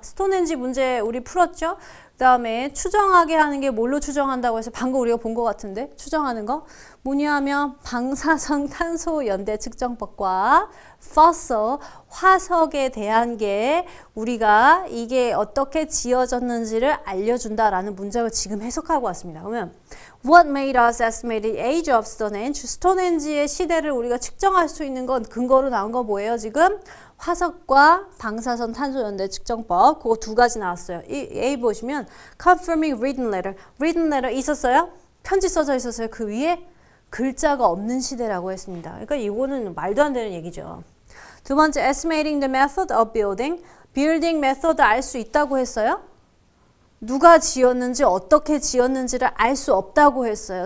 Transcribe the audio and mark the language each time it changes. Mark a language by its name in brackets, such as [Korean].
[Korean] 스톤헨지 문제 우리 풀었죠? 그 다음에 추정하게 하는 게 뭘로 추정한다고 해서 방금 우리가 본 것 같은데 추정하는 거 뭐냐 하면 방사성 탄소 연대 측정법과 fossil 화석에 대한 게 우리가 이게 어떻게 지어졌는지를 알려준다라는 문장을 지금 해석하고 왔습니다. 그러면 [English] What made us estimate the age of Stonehenge? [Korean] 스톤헨지의 시대를 우리가 측정할 수 있는 건 근거로 나온 거 뭐예요 지금? 화석과 방사선 탄소 연대 측정법 그거 2가지 나왔어요. 이 A 보시면 [English] confirming written letter. written letter [Korean] 있었어요? 편지 써져 있었어요. 그 위에 글자가 없는 시대라고 했습니다. 그러니까 이거는 말도 안 되는 얘기죠. 두 번째 [English] estimating the method of building. building method를 [Korean] 알 수 있다고 했어요. 누가 지었는지 어떻게 지었는지를 알 수 없다고 했어요.